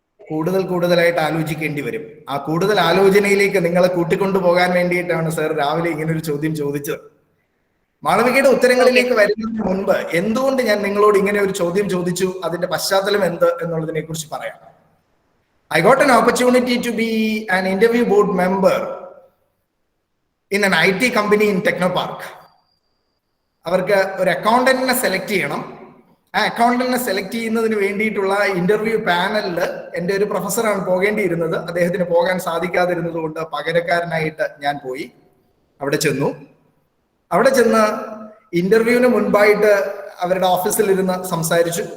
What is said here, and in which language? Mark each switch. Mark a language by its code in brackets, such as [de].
[ml] കൂടുതലായിട്ട് ആലോചിക്കേണ്ടി വരും. ആ കൂടുതൽ ആലോചനയിലേക്ക് നിങ്ങളെ കൂട്ടിക്കൊണ്ടു പോകാൻ വേണ്ടിയിട്ടാണ് സാർ രാവിലെ ഇങ്ങനെ ഒരു ചോദ്യം ചോദിച്ചത്. മാളവികയുടെ ഉത്തരങ്ങളിലേക്ക് വരുന്നതിന് മുൻപ് എന്തുകൊണ്ട് ഞാൻ നിങ്ങളോട് ഇങ്ങനെ ഒരു ചോദ്യം ചോദിച്ചു, അതിന്റെ പശ്ചാത്തലം എന്ത് എന്നുള്ളതിനെ കുറിച്ച് പറയാം. [en] I got an opportunity to be an interview board member in an IT company in Technopark. [ml] അവർക്ക് ഒരു അക്കൗണ്ടന്റിനെ സെലക്ട് ചെയ്യണം. ആ അക്കൗണ്ടന്റിനെ സെലക്ട് ചെയ്യുന്നതിന് വേണ്ടിയിട്ടുള്ള ഇന്റർവ്യൂ പാനലിൽ എൻ്റെ ഒരു പ്രൊഫസറാണ് പോകേണ്ടിയിരുന്നത്. അദ്ദേഹത്തിന് പോകാൻ സാധിക്കാതിരുന്നത് കൊണ്ട് പകരക്കാരനായിട്ട് ഞാൻ പോയി. അവിടെ ചെന്ന് ഇന്റർവ്യൂവിന് മുൻപായിട്ട് അവരുടെ ഓഫീസിൽ ഇരുന്ന് സംസാരിച്ചു.